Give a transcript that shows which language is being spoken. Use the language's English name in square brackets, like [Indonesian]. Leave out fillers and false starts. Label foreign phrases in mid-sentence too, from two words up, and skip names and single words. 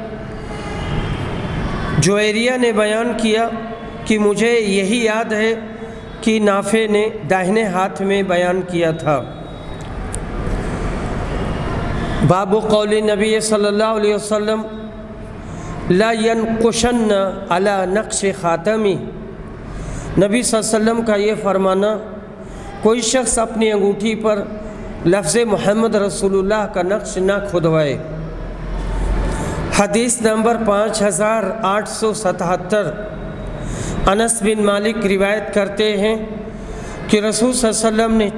[Urdu] جویریہ نے بیان کیا کہ مجھے یہی یاد ہے کہ نافع نے داہنے ہاتھ میں بیان کیا تھا۔ [Arabic] باب قول نبی صلی اللہ علیہ وسلم لا ینقشن علی نقش خاتمی، [Urdu] نبی صلی اللہ علیہ وسلم کا یہ فرمانا، کوئی شخص اپنی انگوٹھی پر لفظ محمد رسول اللہ کا نقش نہ کھدوائے۔ حدیث نمبر 5877، انس بن مالک روایت کرتے ہیں کہ رسول صلی اللہ علیہ وسلم نے